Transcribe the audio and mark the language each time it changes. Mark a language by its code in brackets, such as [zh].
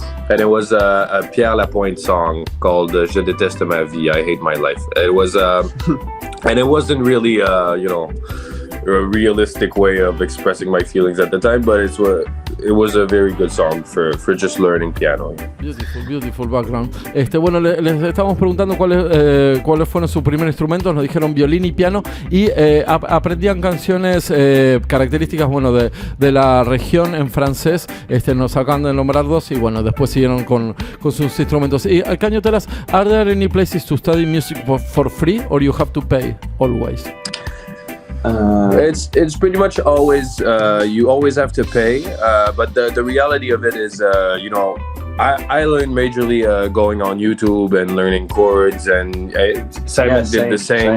[en] And it was a Pierre Lapointe song called Je déteste ma vie, I hate my life. It was, and it wasn't really, a realistic way of expressing my feelings at the time, but it was a very good song for just learning piano. Beautiful background. [es] Bueno, les estábamos preguntando cuáles fueron sus primeros instrumentos. Nos dijeron violín y piano, y aprendían canciones características, bueno, de la región en francés. Nos acaban de nombrar dos, y bueno, después siguieron con sus instrumentos. [en] Y can you tell us, are there any places to study music for free, or you have to pay always? It's pretty much always you always have to pay, but the reality of it is I learned majorly going on YouTube and learning chords, and Simon did the same.